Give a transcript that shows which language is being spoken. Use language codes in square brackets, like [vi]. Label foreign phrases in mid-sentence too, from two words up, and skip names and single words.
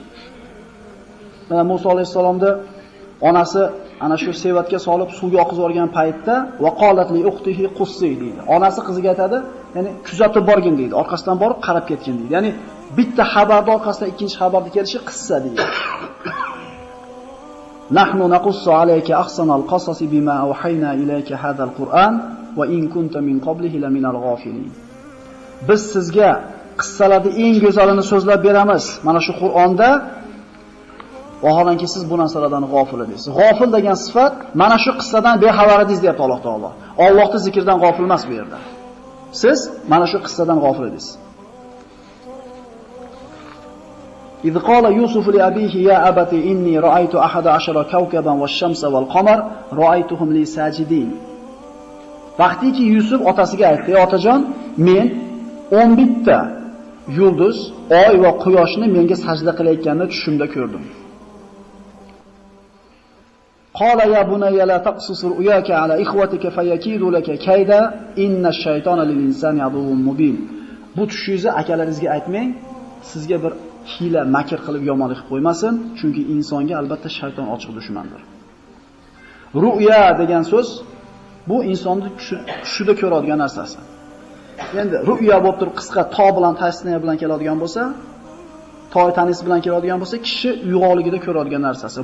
[uz] Mana Musa alayhisalomda onasi ana shu sevatga solib suvga oqizib yuborgan paytda [ar] وقالت لأخته قصيه [uz] deydi. Onasi qiziga aytadi, ya'ni kuzatib borgin deydi, orqasidan borib qarab ketgin deydi. Ya'ni bitta xabarning orqasidan ikkinchi xabarni kelishi qissa deydi. [ar] نحن نقص عليك أحسن القصص بما أوحينا إليك هذا القرآن وإن كنت من قبله لمن الغافلين. [uz] Biz sizga qissalarning eng go'zalini so'zlab beramiz. Mana shu Qur'onda vaholanki siz bu narsalardan g'ofil edingiz. G'ofil degan sifat mana shu qissadan bexabar edingiz deyapti Alloh taolo. Allohning zikrdan g'ofil emas bu yerda. Siz mana shu qissadan g'ofil edingiz. [ar] إذ قال يوسف لأبيه يا أبتي إني رأيت 11 كوكبا والشمس والقمر رأيتهم لي ساجدين. [uz] Vaqtiki Yusuf otasiga aytdi, otajon, men 11 ta yulduz, oy va quyoshni menga sajda qilayotganini tushimda ko'rdim. [ar] قال يا بني لا تقصص رؤياك على إخوتك فيكيدوا لك كيدا إن الشيطان للإنسان عدو مبين. [uz] Bu tushingizni akalaringizga aytmang, sizga bir hiyla, makr qilib yomonlik qilib qo'ymasin, chunki insonga albatta shayton ochiq dushmandir. Ru'ya degan so'z bu insonni tushida ko'radigan narsasi. Endi ru'ya bo'lib turib qisqa to bilan tasniya bilan keladigan bo'lsa, toy tanis bilan keladigan bo'lsa, kishi uyg'onligida ko'radigan narsasi.